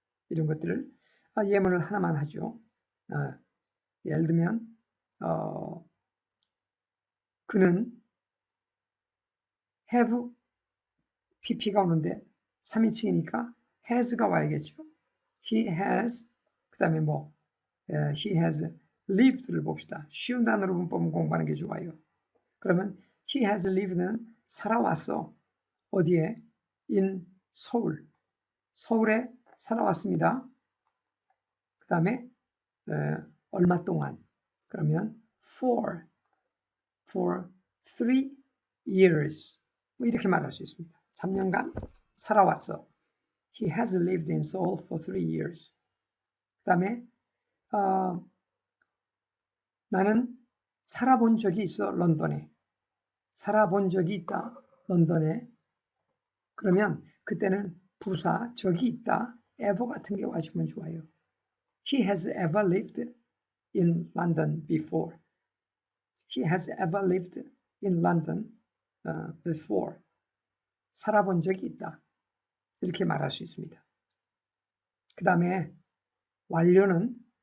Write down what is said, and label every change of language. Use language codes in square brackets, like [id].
[ko] 이런 것들을 예문을 하나만 하죠. 예를 들면 그는 [en] have pp [ko] 가 오는데 3인칭이니까 has가 와야겠죠. [en] he has [ko] 그 다음에 [en] he has lived를 [ko] 봅시다. 쉬운 단어로 문법은 공부하는 게 좋아요. 그러면 [en] he has lived [ko] 는 살아왔어. 어디에? in 서울. 서울에 살아왔습니다. 그 다음에 얼마 동안? 그러면 [en] for 3 years [ko] 이렇게 말할 수 있습니다. 3년간 살아왔어. [en] He has lived in Seoul for 3 years. [ko] 그 다음에 나는 살아본 적이 있어. 런던에. 살아본 적이 있다. 런던에. 그러면 그때는 부사 적이 있다. ever 같은 게 와주면 좋아요. [en] He has ever lived in London before. He has ever lived in London before. [ko] 살아본 적이 있다. 이렇게 말할 수 있습니다. 그 다음에 완료.